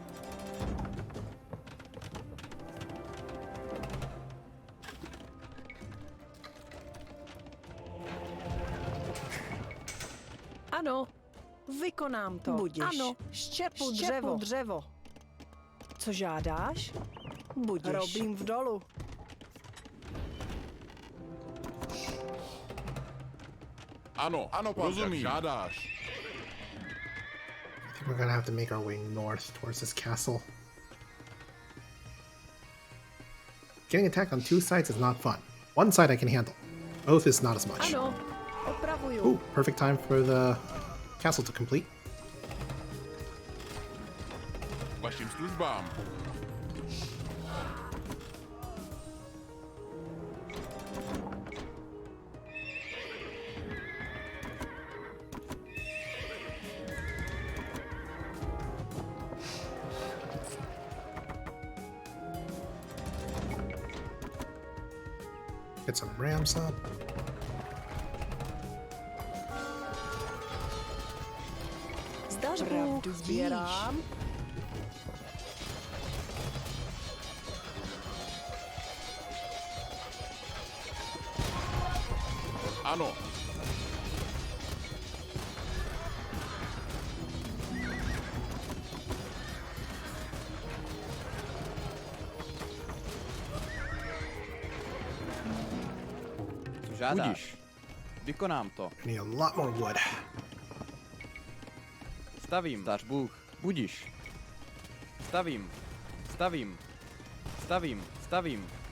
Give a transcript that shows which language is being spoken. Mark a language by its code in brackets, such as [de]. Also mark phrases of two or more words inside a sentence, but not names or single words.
[cs] Ano, vykonám to. Budiš. Ano, štěpu dřevo. dřevo. Co žádáš? Budiš. Robím v dolu. Ano, pane, rozumím. Jak žádáš. [en] I think we're gonna have to make our way north towards this castle. Getting attacked on two sides is not fun. One side I can handle. Both is not as much. [cs] Ano, opravuju. [en] Ooh, perfect time for the castle to complete. [cs] Vašim službám. [en] Get some ramps up. [cs] Zdař Bůh, Pravdu sbírám. Ano. Co žádáš? Vykonám to. [en] I need a lot more wood. [cs] Stavím, dař Bůh. Budiš. Stavím. Stavím. Stavím. Stavím.